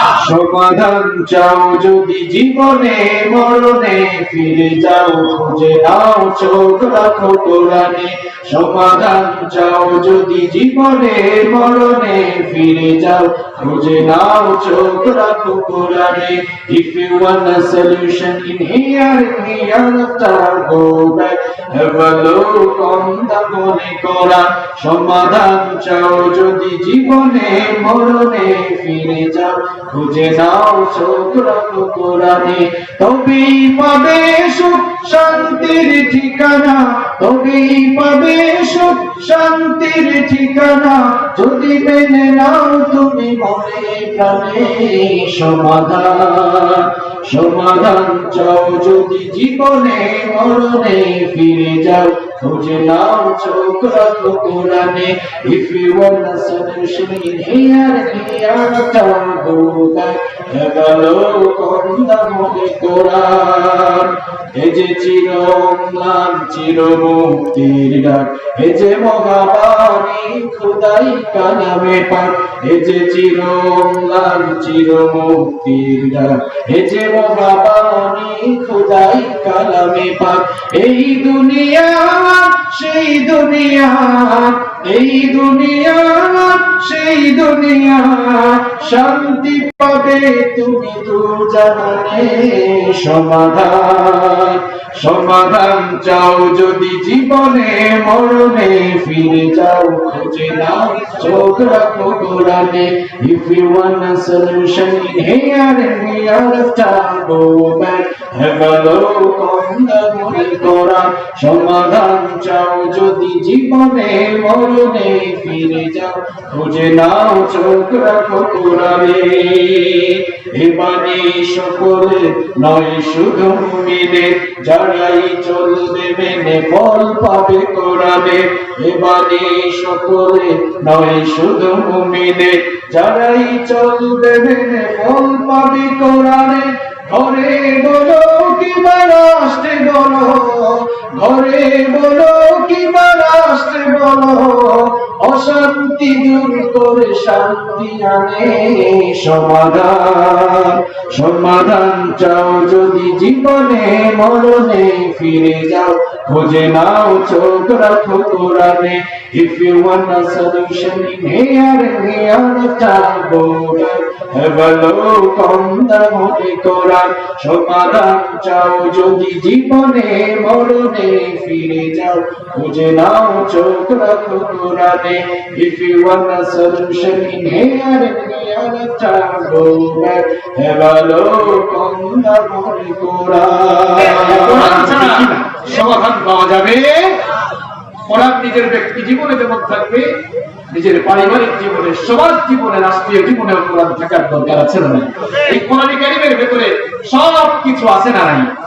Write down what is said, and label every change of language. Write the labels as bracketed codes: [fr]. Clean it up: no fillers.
[bn] সমাধান চাও যদি জীবনে মরণে, ফিরে যাও খুঁজে নাও চোখ রাখো কোরআনে। সমাধান চাও যদি জীবনে মরণে, ফিরে যাও খুঁজে নাও চোখ রাখো কোরআনে। [en] If you want a solution in here, hereafter go back, have a look on the Holy Quran. [bn] সমাধান চাও যদি জীবনে মরণে, ফিরে যাও খুঁজে নাও চোখ রাখো কোরআনে। তবেই পাবে সুখ শান্তির ঠিকানা, তবেই পাবে সুখ শান্তির ঠিকানা, যদি মেনে নাও তুমি মনে প্রাণে। সমাধান সমাধান চাও যদি জীবনে মরণে, ফিরে যাও খুঁজে নাও চোখ রাখো কোরআনে। [en] If you want a solution in here, hereafter go back, have a look on the Holy Quran. [bn] এই যে চিরম্লান চির মুক্তির ডাক, এই যে মহাবাণী খোদাই কালামে পাক। এই যে চিরম্লান চির মুক্তির ডাক, এই যে মহাবাণী খোদাই কালামে পাক। এই দুনিয়া সেই দুনিয়া, এই দুনিয়া সেই দুনিয়া, শান্তি পাবে তুমি তো জানে সমাধান, সমাধান চাও যদি জীবনে মরণে ফিরে যাও খুঁজে নাও চোখ রাখো কোরআনে। [en] If you want a solution in here and we are of time, go back, have a look on the Holy Quran. [bn] সমাধান চাও যদি জীবনে মরণে ফিরে যাও খুঁজে নাও চোখ রাখো কোরআনে। এবারে সকলে নয় শুধু মুমিনের, যারাই চলবে মেনে ফল পাবে কোরআনে। এবারে সকলে নয় শুধু মুমিনের, যারাই চলবে মেনে ফল পাবে কোরআনে। ঘরে বলো কিংবা রাষ্ট্রে বলো, ঘরে বলো কিংবা রাষ্ট্রে বলো, অশান্তি দূর করে শান্তি আনে সমাধান, সমাধান চাও যদি জীবনে মরণে ফিরে যাও খুঁজে নাও চোখ রাখো কোরআনে। [en] If you want a solution in here and here of time, go back, have a look on the Holy Quran. [bn] সমাধান চাও যদি জীবনে মরণে ফিরে যাও খুঁজে নাও চোখ রাখো কোরআনে। [en] If you want a solution in here and here of time, go back, have a look on the Holy Quran. [bn] সমাধান পাওয়া যাবে কোরআন নিজের ব্যক্তি জীবনে যেমন থাকবে, নিজের পারিবারিক জীবনে, সমাজ জীবনে, রাষ্ট্রীয় জীবনে কোরআন থাকার দরকার আছে না? এই কোরআন কারীমের ভেতরে সব কিছু আছে না নাই?